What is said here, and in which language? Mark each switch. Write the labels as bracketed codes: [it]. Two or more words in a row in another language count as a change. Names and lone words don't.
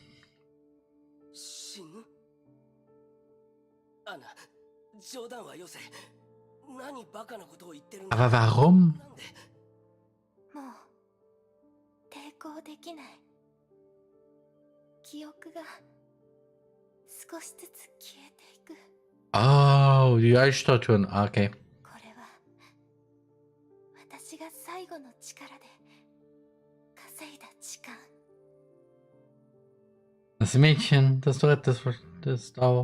[de] Aber warum? [ja] もう抵抗できない。記憶が少しずつ消えていく。 [de] Oh, die Eisstatuen. [en] Okay. [ja] これは私が最後の力で稼いだ時間。 [de] Das Mädchen, das du rettest, auch.